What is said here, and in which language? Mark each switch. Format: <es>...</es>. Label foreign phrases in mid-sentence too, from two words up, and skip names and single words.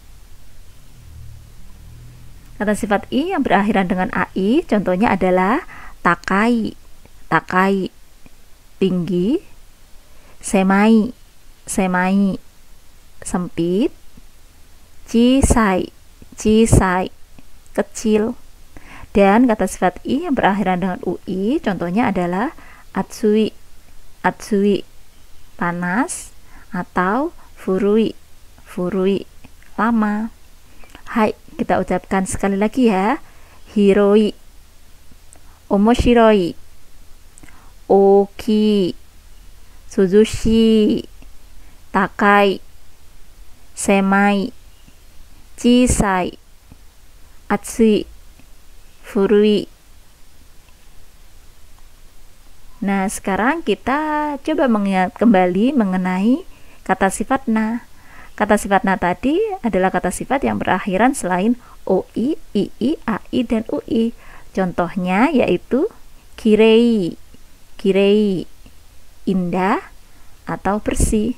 <id>Kata sifat i yang berakhiran dengan ai, contohnya adalah</id> <ja>高い、高い,</ja> <id>tinggi,</id> <ja>狭い、狭い,</ja> <id>sempit,</id> <ja>小さい、小さい,</ja> <id>kecil. Dan kata sifat i yang berakhiran dengan ui, contohnya adalah</id> <ja>暑い、暑い,</ja> <id>panas, atau</id> <ja>古い、古い,</ja> <id>lama. Hai, kita ucapkan sekali lagi ya.</id> <ja>広い、面白い、大きい、涼しい、高い、狭い、小さい、暑い、古い.</ja> <id>Nah, sekarang kita coba mengingat kembali mengenai kata sifat na. Kata sifat na tadi adalah kata sifat yang berakhiran selain oi, ii, ai, dan ui. Contohnya yaitu</id> <ja>きれい、きれい,</ja> <id>indah atau bersih.</id>